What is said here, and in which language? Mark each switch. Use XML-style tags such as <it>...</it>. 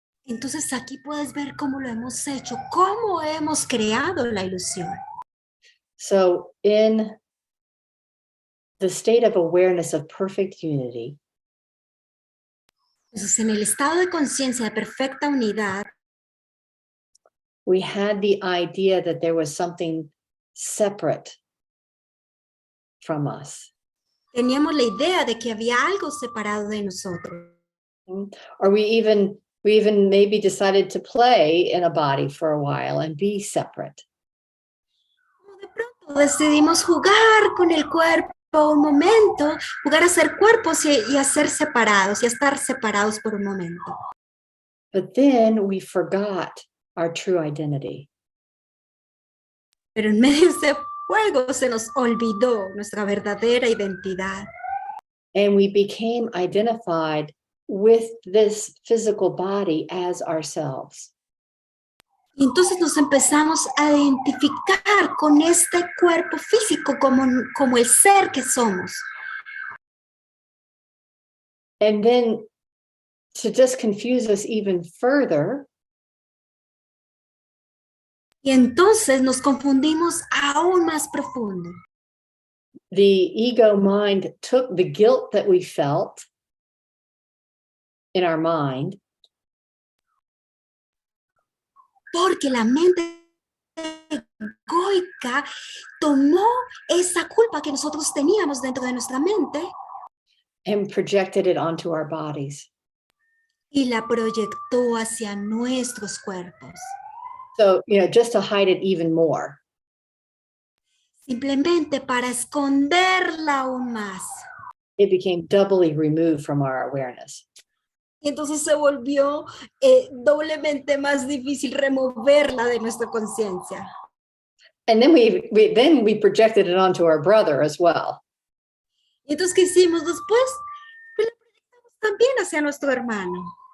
<es>Entonces aquí puedes ver cómo lo hemos hecho, cómo hemos creado la ilusión.</es> <en>So in the state of awareness of perfect unity,</en> <es>entonces en el estado de conciencia de perfecta unidad,</es> <en>we had the idea that there was something separate from us.</en> <es>teníamos la idea de que había algo separado de nosotros.</es> <en>Or we even maybe decided to play in a body for a while and be separate.</en> <es>De pronto decidimos jugar con el cuerpo un momento, jugar a ser cuerpos y a ser separados, y a estar separados por un momento.</es> <en>But then we forgot our true identity.</en> <es>Pero en medio de ese juego se nos olvidó nuestra verdadera identidad.</es> <en>And we became identified with this physical body as ourselves.</en> <es>Y entonces nos empezamos a identificar con este cuerpo físico como el ser que somos.</es> <en>And then to just confuse us even further,</en> <es>y entonces nos confundimos aún más profundo.</es> <en>The ego mind took the guilt that we felt in our mind,</en> <es>porque la mente egoica tomó esa culpa que nosotros teníamos dentro de nuestra mente</es> <en>and projected it onto our bodies.</en> <es>Y la proyectó hacia nuestros cuerpos.</es> <en>So, just to hide it even more.</en> <es>Simplemente para esconderla aún más.</es> <en>It became doubly removed from our awareness.</en> <es>Y entonces se volvió doblemente más difícil removerla de nuestra conciencia.</es> <en>And then we projected it onto our brother as well.</en> <es>Y entonces, ¿qué hicimos después? Pues la proyectamos también hacia nuestro hermano.</es>